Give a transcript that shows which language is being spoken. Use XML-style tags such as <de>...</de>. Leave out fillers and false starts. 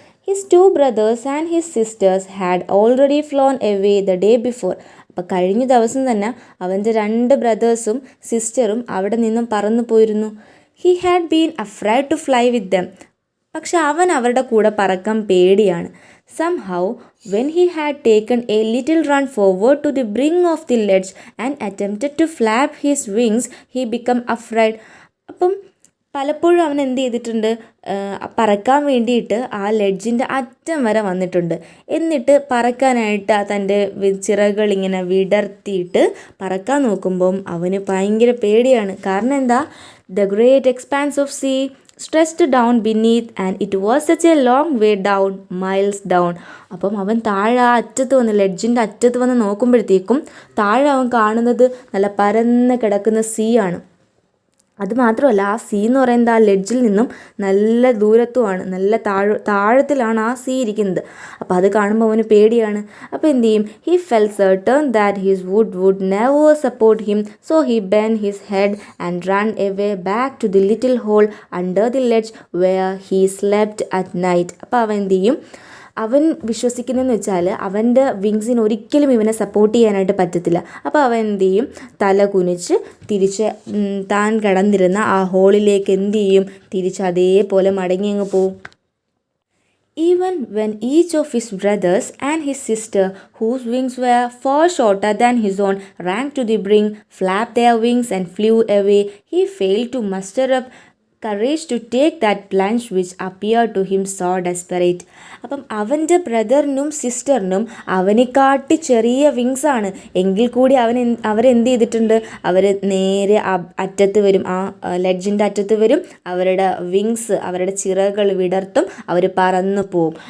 <en>His 2 brothers and his sisters had already flown away the day before.</en> <ml>അപ്പോൾ കഴിഞ്ഞ ദിവസം തന്നെ അവൻ്റെ 2 ബ്രദേഴ്സും സിസ്റ്ററും അവിടെ നിന്നും പറന്നു പോയിരുന്നു.</ml> <en>He had been afraid to fly with them.</en> <ml>പക്ഷെ അവൻ അവരുടെ കൂടെ പറക്കാൻ പേടിയാണ്.</ml> <en>Somehow, when he had taken a little run forward to the brink of the ledge and attempted to flap his wings, he became afraid.</en> <ml>അപ്പം പലപ്പോഴും അവൻ എന്ത് ചെയ്തിട്ടുണ്ട്, പറക്കാൻ വേണ്ടിയിട്ട് ആ ലെഡ്ജിൻ്റെ അറ്റം വരെ വന്നിട്ടുണ്ട്. എന്നിട്ട് പറക്കാനായിട്ട് തൻ്റെ ചിറകുകൾ ഇങ്ങനെ വിടർത്തിയിട്ട് പറക്കാൻ നോക്കുമ്പം അവന് ഭയങ്കര പേടിയാണ്. കാരണം എന്താ,</ml> <en>The great expanse of sea stretched down beneath and it was such a long way down, miles down.</en> <ml>അപ്പം അവൻ താഴെ ആ അറ്റത്ത് വന്ന്, ലെഡ്ജിൻ്റെ അറ്റത്ത് വന്ന് നോക്കുമ്പോഴത്തേക്കും താഴെ അവൻ കാണുന്നത് നല്ല പരന്ന് കിടക്കുന്ന സീ ആണ്. അതുമാത്രമല്ല, ആ സീ എന്ന് പറയുന്നത് ആ ലെഡ്ജിൽ നിന്നും നല്ല ദൂരത്തുമാണ്, നല്ല താഴത്തിലാണ് ആ സീ ഇരിക്കുന്നത്. അപ്പോൾ അത് കാണുമ്പോൾ അവന് പേടിയാണ്. അപ്പോൾ എന്ത് ചെയ്യും,</ml> <en>He felt certain that his would never support him, so he bend his head and run away back to the little hole under the ledge where he slept at night.</en> <ml>അപ്പോൾ അവൻ എന്ത് ചെയ്യും, അവൻ വിശ്വസിക്കുന്നതെന്ന് വെച്ചാൽ അവൻ്റെ വിങ്സിന് ഒരിക്കലും ഇവനെ സപ്പോർട്ട് ചെയ്യാനായിട്ട് പറ്റത്തില്ല. അപ്പോൾ അവൻ എന്ത് ചെയ്യും, തല കുനിച്ച് തിരിച്ച് താൻ കിടന്നിരുന്ന ആ ഹോളിലേക്ക് എന്ത് ചെയ്യും, തിരിച്ച് അതേപോലെ മടങ്ങി അങ്ങ് പോവും.</ml> <en>Even when each of his brothers and his sister, whose wings were far shorter than his own, ran to the brink, flapped their wings and flew away, he failed to muster up courage to take that plunge which appeared to him so desperate.</en> <ml>അപ്പം അവൻ്റെ ബ്രദറിനും സിസ്റ്ററിനും അവനെക്കാട്ടി ചെറിയ വിങ്സാണ്, എങ്കിൽ കൂടി അവരെന്ത് ചെയ്തിട്ടുണ്ട്, അവർ നേരെ അറ്റത്ത് വരും, ആ ലെഡ്ജിൻ്റെ അറ്റത്ത് വരും, അവരുടെ വിങ്സ്, അവരുടെ ചിറകുകൾ വിടർത്തും, അവർ പറന്നു പോവും.</ml>